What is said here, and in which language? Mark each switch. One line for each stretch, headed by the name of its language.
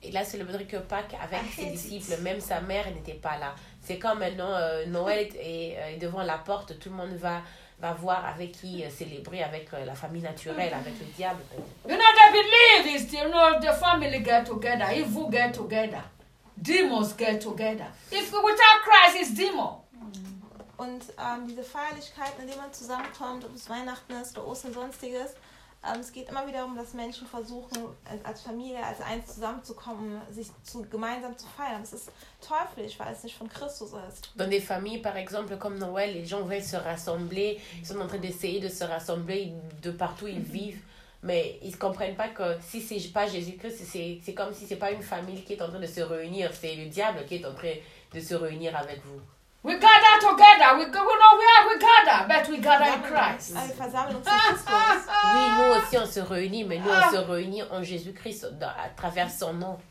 French: Il a célébré que Pâques avec ses disciples. Même sa mère n'était pas là. C'est quand maintenant Noël est devant la porte, tout le monde va voir avec qui célébrer, avec la famille naturelle, avec le diable.
English: You know, they believe it's still, you know, the family get together, if we get together, demons get together. If without Christ, it's demon.
German: Und diese Feierlichkeiten, in denen man zusammenkommt, ob es Weihnachten ist oder Ostern, sonstiges, es geht immer wieder darum, dass Menschen versuchen, als Familie, als eins zusammenzukommen, sich gemeinsam zu feiern. Das ist teuflisch, weil es nicht von Christus ist.
French: Dans des familles, par exemple, comme Noël, les gens veulent se rassembler, ils sont en train d'essayer de se rassembler de partout où ils vivent, mais ils ne comprennent pas que si ce n'est pas Jésus-Christ, c'est comme si ce n'est pas une famille qui est en train de se réunir, c'est le diable qui est en train de se réunir avec vous.
English: We gather together. We know where we gather, but we gather in Christ.
French: Oui, nous aussi on se réunit, mais nous on se réunit en Jésus Christ à travers son nom.